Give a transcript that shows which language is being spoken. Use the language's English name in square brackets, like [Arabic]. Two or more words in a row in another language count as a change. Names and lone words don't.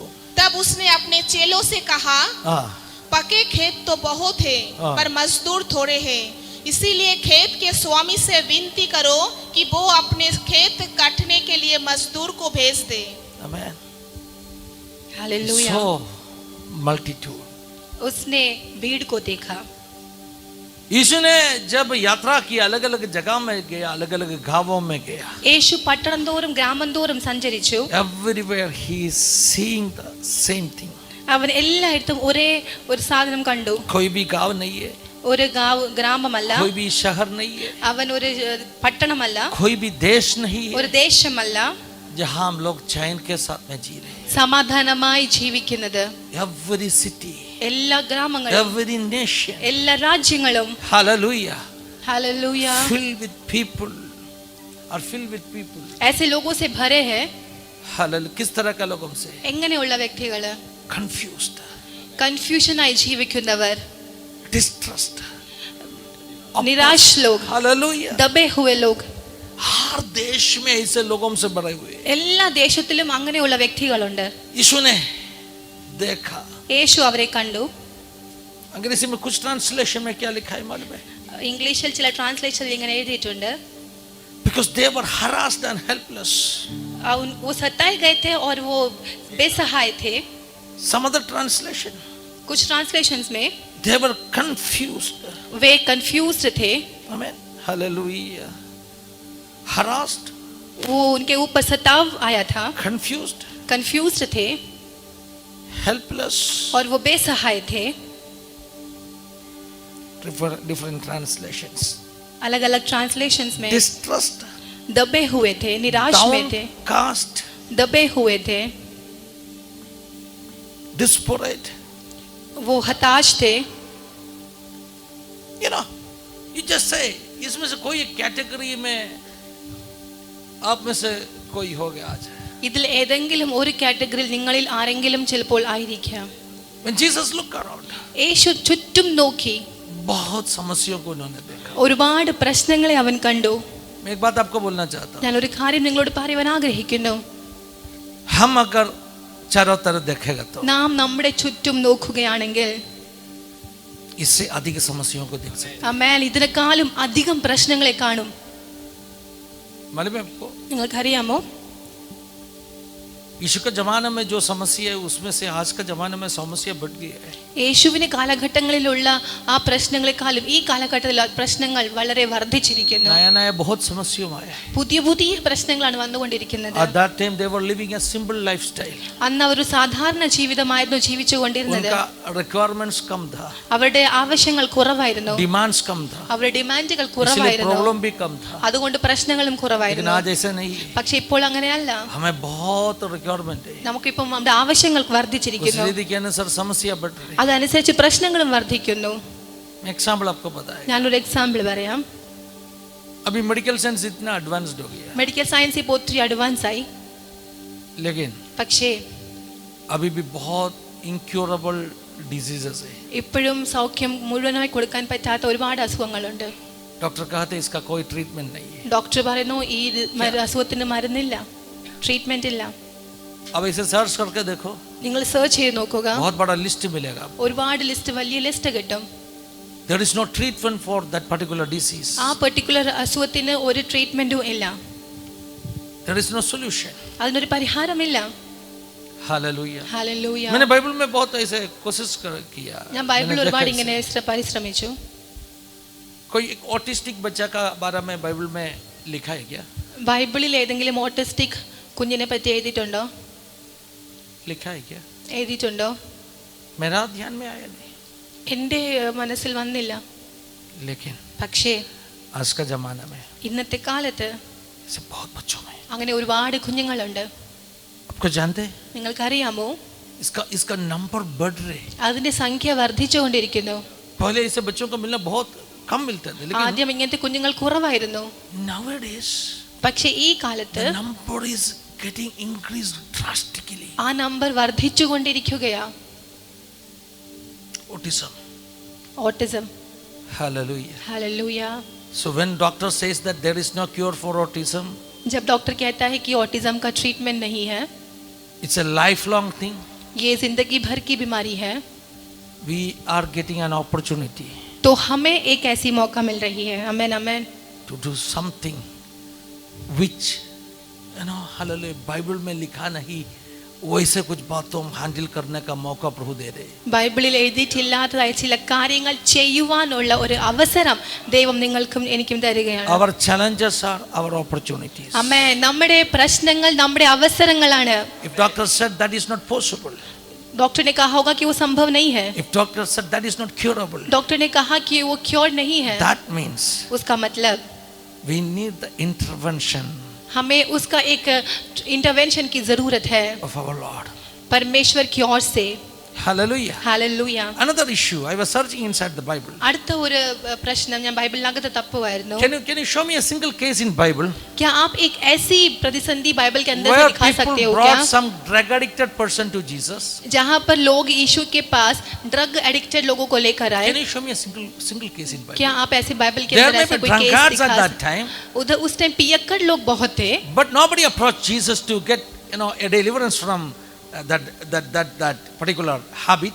[Hindi] तब उसने अपने चेलों से कहा, पके खेत तो बहुत है पर मजदूर थोड़े हैं, इसीलिए खेत के स्वामी से विनती करो कि वो अपने खेत काटने के लिए मजदूर को भेज दे। आमेन। हालेलुया। [English] So multitude. [Hindi] उसने भीड़ को देखा। यीशु ने जब यात्रा की अलग अलग जगह में गया, अलग अलग गांवों में गया। [Malayalam] യേശു പട്ടണം തോറും ഗ്രാമം തോറും സഞ്ചരിച്ചു। [English] Everywhere he is seeing the same thing. [Malayalam] അവൻ എല്ലായിടത്തും ഒരേ ഒരു സാധനം കണ്ടു। [Hindi] कोई भी गांव नहीं है, [Malayalam] ഒരു ഗ്രാമമല്ല, [Hindi] कोई भी शहर नहीं है, [Malayalam] അവൻ ഒരു പട്ടണമല്ല, [Hindi] कोई भी देश नहीं है [Malayalam] ഒരു ദേശമല്ല, [Hindi] जहां हम लोग चैन के साथ में जी रहे हैं। [Malayalam] സമാധാനമായി ജീവിക്കുന്നത്। [English] Every city, [Malayalam] എല്ലാ ഗ്രാമങ്ങളും, [English] every nation, [Malayalam] എല്ലാ രാജ്യങ്ങളും [English] hallelujah, [Hindi] हालेलुया [English] filled with people, are filled with people. [Hindi] ऐसे लोगों से भरे हैं। Hallelujah. किस तरह का लोगों से? [Malayalam] എങ്ങനെയുള്ള വ്യക്തികള്? [English] Confused, [Malayalam] കൺഫ്യൂഷനായി ജീവിക്കുന്നവർ, [English] distrust, [Hindi] निराश लोग, [English] hallelujah. [Hindi] दबे हुए लोग। हर देश में ऐसे लोगों से भरे हुए। [Malayalam] എല്ലാ ദേശത്തിലും അങ്ങനെയുള്ള വ്യക്തികളുണ്ട്। [Hindi] यीशु ने देखा। [Malayalam] യേശു അവരെ കണ്ടു। [Hindi] अंग्रेजी में कुछ ट्रांसलेशन में क्या लिखा है मालूम है? [Malayalam] ഇംഗ്ലീഷിൽ ചില ട്രാൻസ്ലേഷനിൽ ഇങ്ങനെ എഴുതിയിട്ടുണ്ട്, [English] Because they were harassed and helpless. [Hindi] वो सताए गए थे और वो बेसहाय थे। [English] Some other translation, [Hindi] कुछ ट्रांसलेशंस में [English] they were confused. [Hindi] वे कंफ्यूज्ड थे। [English] Amen. Hallelujah. Harassed, [Hindi] वो उनके ऊपर सताव आया था, [English] confused, [Hindi] कंफ्यूज्ड थे [English] helpless. [Hindi] और वो बेसहाय थे। [English] Different translations. [Hindi] अलग अलग ट्रांसलेशंस में [English] Distrust, [Hindi] दबे हुए थे, निराश में थे, [English] downcast, [Hindi] दबे हुए थे, [English] desperate. [Hindi] वो हताश थे। [English] You know, you just say, [Hindi] इसमें से कोई कैटेगरी में आप में से कोई हो गया आज। [Malayalam] ഇതിൽ ഏതെങ്കിലും ഒരു കാറ്റഗറിയിൽ നിങ്ങളിൽ ആരെങ്കിലും ചിലപ്പോൾ ആയിരിക്കാം। [English] When Jesus looked around, [Malayalam] യേശു ചുറ്റും നോക്കി, [Hindi] बहुत समस्याओं को उन्होंने देखा। [Malayalam] ഒരുപാട് പ്രശ്നങ്ങളെ അവൻ കണ്ടു। [Hindi] मैं एक बात आपको बोलना चाहता हूँ। [Malayalam] ഞാൻ ഒരു കാര്യം നിങ്ങളോട് പറയുവാൻ ആഗ്രഹിക്കുന്നു। [Hindi] हम अगर चारों तरफ देखेगा तो [Malayalam] നാം നമ്മുടെ ചുറ്റും നോക്കുകയാണെങ്കിൽ [Hindi] इससे अधिक समस्याओं को देख सकते [Malayalam] ആമേൻ, ഇതിനേക്കാളും അധികം പ്രശ്നങ്ങളെ കാണും। [Hindi] हैं। मालूम है आपको, [Malayalam] നിങ്ങൾക്കറിയാമോ, [Hindi] यीशु के जमाने में जो समस्या है उसमें से आज का जमाने में समस्या बढ़ गई है। [Malayalam] യേശുവിന്റെ കാലഘട്ടങ്ങളിലുള്ള ആ പ്രശ്നങ്ങളെക്കാളും ഈ കാലഘട്ടത്തിലെ പ്രശ്നങ്ങൾ വളരെ വർദ്ധിച്ചിരിക്കുന്നു। [Hindi] नया नया बहुत समस्या आया है। [Malayalam] പുതിയ പുതിയ പ്രശ്നങ്ങളാണ് വന്നുകൊണ്ടിരിക്കുന്നത്। [English] At that time they were living a simple lifestyle. [Malayalam] അന്ന് അവർ ഒരു സാധാരണ ജീവിതമായിരുന്നു ജീവിച്ചുകൊണ്ടിരുന്നത്। [Hindi] उनका requirements कम था, [Malayalam] അവരുടെ ആവശ്യങ്ങൾ കുറവായിരുന്നു, [Hindi] demands कम था, [Malayalam] അവരുടെ ഡിമാൻഡുകൾ [Hindi] इसलिए [Malayalam] കുറവായിരുന്നു, [Hindi] प्रॉब्लम भी कम था। [Malayalam] അതുകൊണ്ട് പ്രശ്നങ്ങളും [Hindi] लेकिन [Malayalam] കുറവായിരുന്നു। [Hindi] आज ऐसा नहीं है। [Malayalam] പക്ഷെ ഇപ്പോൾ അങ്ങനെയല്ല, [Hindi] हमें बहुत रिक्वायरमेंट है, [Malayalam] നമുക്കിപ്പം നമ്മുടെ ആവശ്യങ്ങൾ വർദ്ധിച്ചിരിക്കുന്നു, [Hindi] उस रीति के अनुसार समस्या बढ़ रही है। [Malayalam] അതനുസരിച്ച് പ്രശ്നങ്ങളും വർദ്ധിക്കുന്നു। [Hindi] मैं एग्जाम्पल आपको बताया, [Malayalam] ഞാനൊരു എക്സാമ്പിൾ പറയാം। [Hindi] अभी [English] medical science [Hindi] इतना एडवांस्ड हो गया, [English] medical science [Malayalam] ഇപ്പോൾ ഒത്തിരി അഡ്വാൻസ് ആയി, [Hindi] लेकिन [Malayalam] പക്ഷേ [Hindi] अभी भी बहुत [English] incurable diseases [Hindi] है. [Malayalam] ഇപ്പോഴും സൗഖ്യം മുഴുവനായി കൊടുക്കാൻ പറ്റാത്ത ഒരുപാട് അസുഖങ്ങളുണ്ട്. [Hindi] डॉक्टर कहते हैं इसका कोई ट्रीटमेंट नहीं है. [Malayalam] ഡോക്ടർ പറയുന്നു ഈ അസുഖത്തിന് മരുന്നില്ല, ട്രീറ്റ്മെന്റ് ഇല്ല. [Hindi] अब इसे सर्च करके देखो, [Malayalam] നിങ്ങൾ സെർച്ച് ചെയ്ത് നോക്കുക, [Hindi] बहुत बड़ा लिस्ट मिलेगा. [Malayalam] ഒരുപാട് ലിസ്റ്റ്, വലിയ ലിസ്റ്റ് കിട്ടും. [English] There is no treatment for that particular disease. [Malayalam] ആ പർട്ടിക്കുലർ അസുഖത്തിന് ഒരു ട്രീറ്റ്മെന്റും ഇല്ല. [English] There is no solution. [Malayalam] അതിനൊരു പരിഹാരമില്ല. [Hindi] हालेलुया. [Malayalam] ഹല്ലേലൂയ. [Hindi] मैंने बाइबल में बहुत ऐसे कोशिश किया. [Malayalam] ഞാൻ ബൈബിൾ ഒരുപാട് ഇങ്ങനെ പരിശ്രമിച്ചു. [Hindi] कोई एक ऑटिस्टिक बच्चा का बारे में बाइबल में लिखा है क्या? [Malayalam] ബൈബിളിൽ ഏതെങ്കിലും ഓട്ടിസ്റ്റിക് കുഞ്ഞിനെ പറ്റി എഴുതിയിട്ടുണ്ടോ? [Hindi] लिखा है क्या? [Malayalam] എഴുതിയിട്ടുണ്ടോ? [Hindi] मेरा ध्यान में आया नहीं. [Malayalam] എൻ്റെ മനസ്സിൽ വന്നില്ല. [Hindi] लेकिन [Malayalam] പക്ഷേ [Hindi] आज का जमाना में [Malayalam] ഇന്നത്തെ കാലത്ത് [Hindi] ऐसे बहुत बच्चों में, [Malayalam] അങ്ങനെ ഒരുപാട് കുഞ്ഞുങ്ങളുണ്ട്. [Hindi] आपको जानते हैं [Malayalam] നിങ്ങൾക്കറിയാമോ? [Hindi] इसका नंबर बढ़ रहे. [Malayalam] അതിന്റെ സംഖ്യ വർദ്ധിച്ചുകൊണ്ടിരിക്കുന്നു. [Hindi] पहले ऐसे बच्चों को मिलना बहुत कम मिलते थे, लेकिन [Malayalam] ആദ്യം ഇങ്ങനത്തെ കുഞ്ഞുങ്ങൾ കുറവായിരുന്നു. [English] nowadays [Malayalam] പക്ഷേ ഈ കാലത്ത് [English] the number is getting increased drastically. [Malayalam] ആ നമ്പർ വർദ്ധിച്ചുകൊണ്ടിരിക്കുകയാ. [English] Autism. [Malayalam] ഓട്ടിസം. [English] Hallelujah. [Hindi] हालेलुया. [English] So when doctor says that there is no cure for autism, [Hindi] जब डॉक्टर कहता है कि ऑटिज्म का ट्रीटमेंट नहीं है, [English] it's a lifelong thing. [Hindi] ये जिंदगी भर की बीमारी है, [English] We are getting an opportunity [Hindi] तो हमें एक ऐसी मौका मिल रही है, आमेन आमेन, [English] to do something which, [Hindi] hallelujah, बाइबल में लिखा नहीं, वैसे कुछ बातों हम हैंडल करने का मौका प्रभु दे रहे. [Malayalam] ബൈബിളിൽ എഴുതിയിട്ടില്ലാത്തതായ ചില കാര്യങ്ങൾ ചെയ്യുവാനുള്ള ഒരു അവസരം ദൈവം നിങ്ങൾക്കും എനിക്കും തരികയാണ്. [English] Our challenges are our opportunities. [Malayalam] ആമേൻ. നമ്മുടെ പ്രശ്നങ്ങൾ നമ്മുടെ അവസരങ്ങളാണ്. [English] If doctor said that is not possible, [Hindi] डॉक्टर ने कहा होगा कि वो संभव नहीं है, [English] if doctor said that is not curable, [Hindi] डॉक्टर ने कहा कि वो क्योर नहीं है, [English] that means [Hindi] उसका मतलब [English] we need the intervention [Hindi] हमें उसका एक इंटरवेंशन की जरूरत है [English] of our Lord. [Hindi] परमेश्वर की ओर से. [English] Hallelujah. [Hindi] हालेलुया. [English] Another issue, I was searching inside the Bible. [Malayalam] അടുത്ത ഒരു പ്രശ്നം ഞാൻ ബൈബിളിനകത്ത് തപ്പുമായിരുന്നു. [English] Can you show me a single case in Bible [Hindi] क्या आप एक ऐसी प्रतिसंधि बाइबल के अंदर से [English] where [Hindi] दिखा सकते [English] people [Hindi] हो क्या, [English] brought some drug addicted person to Jesus? [Hindi] जहाँ पर लोग यीशु के पास [English] drug addicted [Hindi] लोगों को लेकर आए? [English] Can you show me a single case in Bible? [Hindi] क्या आप ऐसे बाइबल के [English] There [Hindi] अंदर [English] may [Hindi] ऐसा [English] be [Hindi] कोई केस [English] drunkards at [Hindi] दिखा [English] that time, [Hindi] उधर उस टाइम पियक्कड़ लोग बहुत थे, [English] but nobody approached Jesus to get a deliverance from that particular habit,